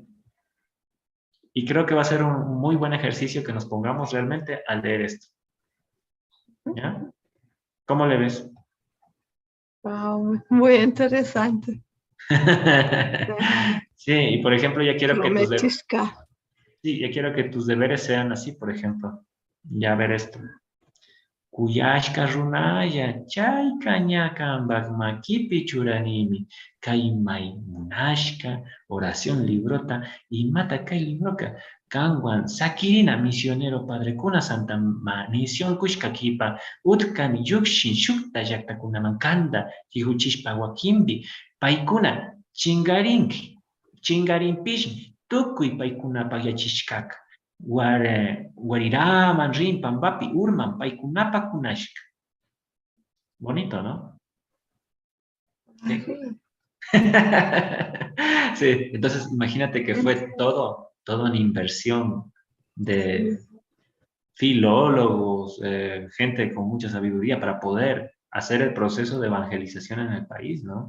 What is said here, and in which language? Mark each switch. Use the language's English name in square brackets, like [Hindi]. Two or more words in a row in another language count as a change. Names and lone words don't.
[Spanish] Y creo que va a ser un muy buen ejercicio que nos pongamos realmente a leer esto, ¿ya? ¿Cómo le ves? Wow. Muy interesante. Sí, y por ejemplo, Clometishka. sí, ya quiero que tus deberes sean así, por ejemplo. Ya ver esto. [Quechua] Kuyashka runaya, chayka ñakanbak makipi churanimi, kaymay munashka, oración librota, y mata kay libroka, kanwan, sakirina misionero padrecuna [Spanish] santa misión [Quechua] kushkakipa, utkami yukshin shukta llaktakunaman kanda, tihuchishpa wakimbi, paikuna, chingarinpishmi, tukuy paikunapa yachishkaka. Guariraman, rimpan, papi, urman, paikunapa kunashka. [Spanish] Bonito, ¿no? Sí. [Quechua] Ari. [Spanish] Sí, entonces imagínate que fue todo una inversión de filólogos, gente con mucha sabiduría para poder hacer el proceso de evangelización en el país, ¿no?